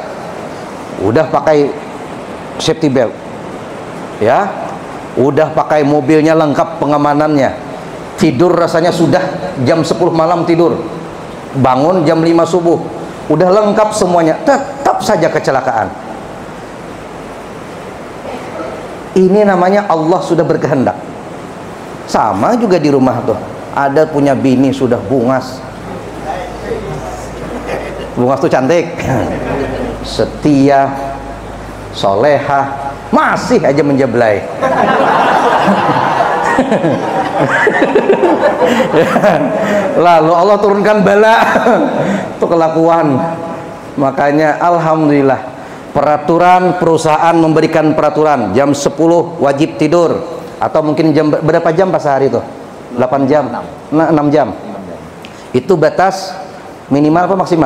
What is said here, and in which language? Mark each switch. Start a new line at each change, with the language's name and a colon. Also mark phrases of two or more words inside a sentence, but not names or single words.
Indonesian: Udah pakai safety belt, ya, udah pakai mobilnya lengkap pengamanannya, tidur rasanya sudah jam 10 malam tidur, bangun jam 5 subuh, udah lengkap semuanya, tetap saja kecelakaan. Ini namanya Allah sudah berkehendak. Sama juga di rumah tuh, ada punya bini sudah bungas. Bungas tuh cantik, setia, solehah, masih aja menjeblay. Lalu Allah turunkan bala. Itu kelakuan. Makanya alhamdulillah, peraturan perusahaan memberikan peraturan jam 10 wajib tidur, atau mungkin jam berapa jam pas sehari itu? 8 jam, 6 jam. Itu batas minimal apa maksimal?